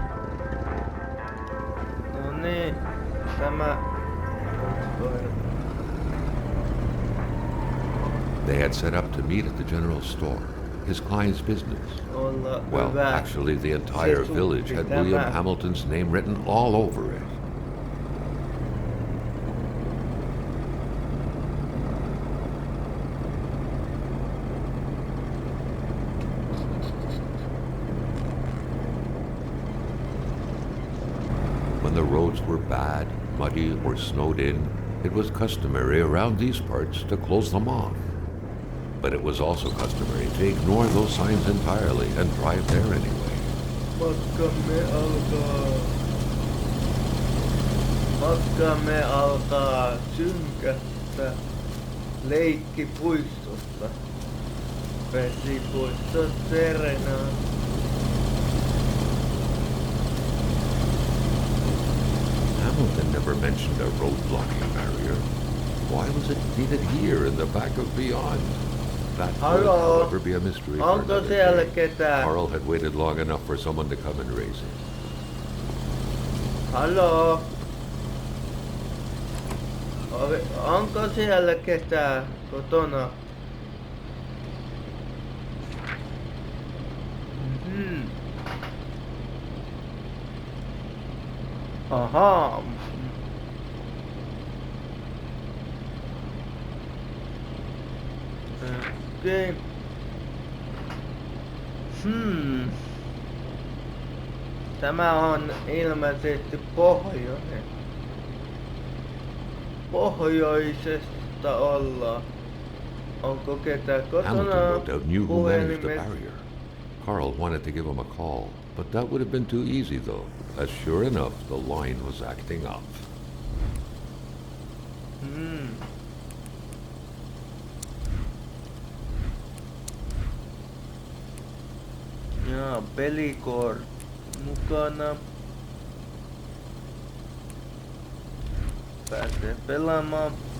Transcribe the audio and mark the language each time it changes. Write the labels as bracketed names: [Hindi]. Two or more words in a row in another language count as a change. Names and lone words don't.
[Finnish] No niin, tämä... [English] They had set up to meet at the general store, his client's business. Well, actually the entire village had William Hamilton's name written all over it. When the roads were bad, muddy, or snowed in, it was customary around these parts to close them off. But it was also customary to ignore those signs entirely and drive there anyway. [Finnish] Matkamme alkaa synkästä leikkipuistosta. Vesipuisto Serenaan. [English] Hamilton never mentioned a road-blocking barrier. Why was it needed here in the back of Beyond? That would, however, be a mystery for another day. Carl had waited long enough for someone to come and raise it. [Finnish] Hallo? Onko siellä ketään kotona? Ahaa. Okei. Tämä on ilmeisesti pohjoinen. Pohjoisesta ollaan. Onko ketään kotona? [English] Hamilton no doubt knew who managed the barrier. Carl wanted to give him a call, but that would have been too easy though, as sure enough the line was acting up. [Finnish] Jaa, pelikoor mukana. Pääsee pelaamaan.